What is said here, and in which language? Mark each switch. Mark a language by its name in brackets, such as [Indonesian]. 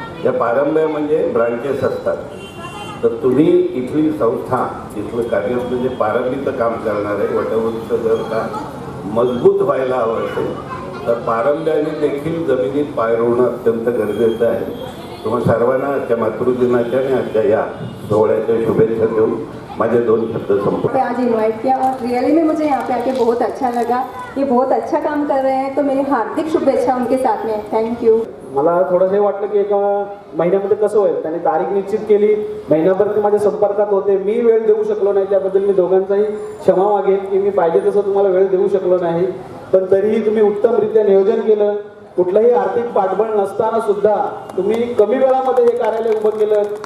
[Marathi] या पारंब्या म्हणजे ब्रांचेस असतात. तर तुम्ही इथली संस्था इथलं कार्य म्हणजे पारंबीचं काम करणार आहे. वटवृक्ष जर का मजबूत व्हायला हवं असेल तर पारंब्याने देखील जमिनीत पाय रोवणं अत्यंत गरजेचं आहे. तुम्हाला सर्वांना आजच्या मातृदिनाच्या आणि आजच्या या सोहळ्याच्या शुभेच्छा देऊन माझे 2 शब्द संपवतो. [Hindi] पे आज इनवाइट किया और रियली में मुझे यहाँ पे आके बहुत अच्छा लगा. ये बहुत अच्छा काम कर रहे हैं, तो मेरी हार्दिक शुभेच्छा उनके साथ में. [English] Thank you. [Marathi] मला थोडंसं हे वाटलं की एका महिन्यामध्ये कसं होईल. त्यांनी तारीख निश्चित केली. महिनाभर ते माझ्या संपर्कात होते. मी वेळ देऊ शकलो नाही. त्याबद्दल मी दोघांचाही क्षमा मागेन की मी पाहिजे तसं तुम्हाला वेळ देऊ शकलो नाही. पण तरीही तुम्ही उत्तमरित्या नियोजन केलं. कुठलंही आर्थिक पाठबळ नसताना सुद्धा तुम्ही कमी वेळामध्ये हे कार्यालय उभं केलं.